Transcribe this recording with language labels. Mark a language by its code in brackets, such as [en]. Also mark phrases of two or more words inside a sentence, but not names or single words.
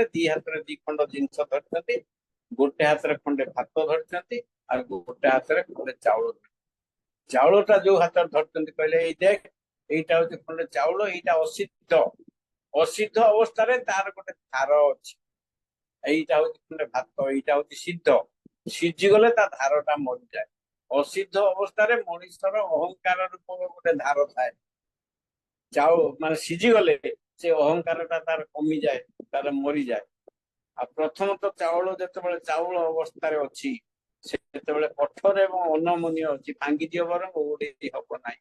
[or] ଦି ହାତରେ ଦି ଖଣ୍ଡ ଜିନିଷ ଧରିଛନ୍ତି, ଗୋଟେ ହାତରେ ଖଣ୍ଡେ ଭାତ ଧରିଛନ୍ତି, ଆଉ ଗୋଟେ ହାତରେ ଖଣ୍ଡେ ଚାଉଳ। ଚାଉଳଟା ଯୋଉ ହାତରେ ଧରିଛନ୍ତି କହିଲେ ଏଇ ଦେଖ, ଏଇଟା ହଉଛି ଖଣ୍ଡେ ଚାଉଳ, ଏଇଟା ଅସିଦ୍ଧ। ଅସିଦ୍ଧ ଅବସ୍ଥାରେ ତାର ଗୋଟେ ଧାର ଅଛି। [bn] এইটা হচ্ছে ভাত, এইটা হচ্ছে সিদ্ধ। [or] ସିଝିଗଲେ ତା ଧାରଟା ମରିଯାଏ। ଅସିଦ୍ଧ ଅବସ୍ଥାରେ ମଣିଷର ଅହଙ୍କାର ରୂପର ଗୋଟେ ଧାର ଥାଏ। ଚାଉଳ ମାନେ ସିଝିଗଲେ ସେ ଅହଙ୍କାରଟା ତାର କମିଯାଏ, ତାର ମରିଯାଏ। ଆଉ ପ୍ରଥମତଃ ଚାଉଳ ଯେତେବେଳେ ଚାଉଳ ଅବସ୍ଥାରେ ଅଛି, ସେତେବେଳେ କଠୋର ଏବଂ ଅନମନୀୟ ଅଛି, ଭାଙ୍ଗିଯିବ ବରଂ ଓଡେଇ ହବ ନାହିଁ।